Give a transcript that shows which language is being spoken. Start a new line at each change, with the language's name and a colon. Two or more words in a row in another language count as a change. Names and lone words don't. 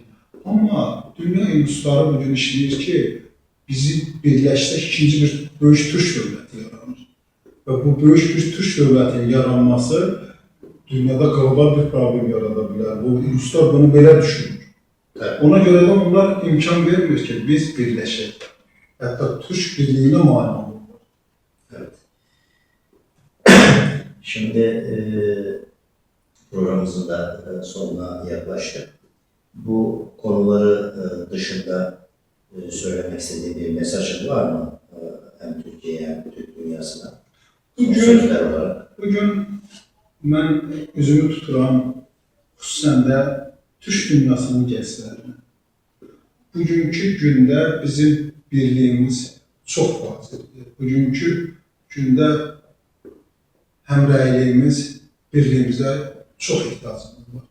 Azerbaijani: Amma dünya institutları bugün işləyir ki, bizi birləşsək ikinci bir böyük Türk dövləti yaranır. Və bu böyük bir Türk dövlətinin yaranması dünyada qlobal bir problem yarada bilər. Bu institutlar bunu belə düşünür. Ona görə də onlar imkan vermir ki, biz birləşək. Hətta Türk birliyinə mane olurlar.
Turkish: Evet. Şimdi programımızın da sonuna yaklaştık. Bu konuları dışında söylemek istediği bir mesajın var mı? Hem Türkiye'ye hem Türk dünyasına. Sözler olarak.
Azerbaijani: Bugün mən üzümü tuturam, xüsusən də Türk dünyasının gənclərinə. Bugünkü gündə bizim birliyimiz çox vacibdir. Bugünkü gündə həmrəyliyimiz, birliyimizə çox ehtiyacımız var.